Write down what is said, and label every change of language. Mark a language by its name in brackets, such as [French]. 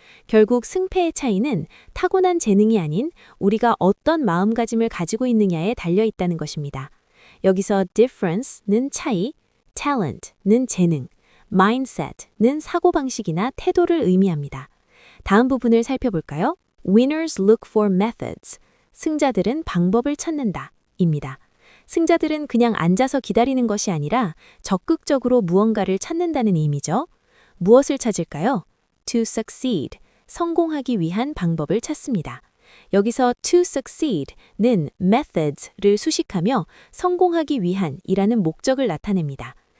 [Korean] 결국 승패의 차이는 타고난 재능이 아닌 우리가 어떤 마음가짐을 가지고 있느냐에 달려있다는 것입니다. 여기서 difference는 차이, talent는 재능, mindset는 사고방식이나 태도를 의미합니다. 다음 부분을 살펴볼까요? [English] Winners look for methods. [Korean] 승자들은 방법을 찾는다 입니다. 승자들은 그냥 앉아서 기다리는 것이 아니라 적극적으로 무언가를 찾는다는 의미죠. 무엇을 찾을까요? [English] To succeed, [Korean] 성공하기 위한 방법을 찾습니다. 여기서 [English] to succeed [Korean] 는 methods를 수식하며 성공하기 위한 이라는 목적을 나타냅니다.